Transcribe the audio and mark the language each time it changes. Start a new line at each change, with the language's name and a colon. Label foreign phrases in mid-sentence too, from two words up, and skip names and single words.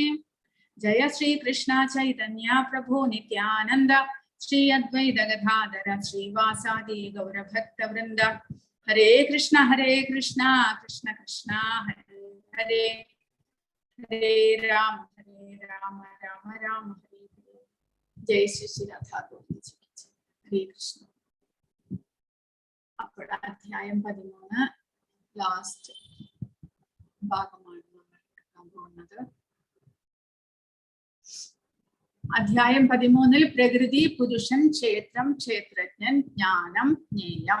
Sanskrit: जय श्री कृष्ण चैतन्य प्रभु नित्यानन्द श्री अद्वैत गदाधर श्री वासादि गौर भक्त वृन्द. हरे कृष्ण कृष्ण कृष्ण हरे हरे हरे राम राम राम हरे हरे.
Hindi: जय श्री श्री राधा गोविन्द जी की जय.
Sanskrit: हरे कृष्ण.
Malayalam: അപ്പോൾ അധ്യായം 13 ലാസ്റ്റ് ഭാഗമാണ് നമ്മൾ എടുക്കാൻ പോകുന്നത്. അധ്യായം 13 പ്രകൃതി, പുരുഷൻ, ക്ഷേത്രം, ക്ഷേത്രജ്ഞൻ, ജ്ഞാനം, ജ്ഞേയം.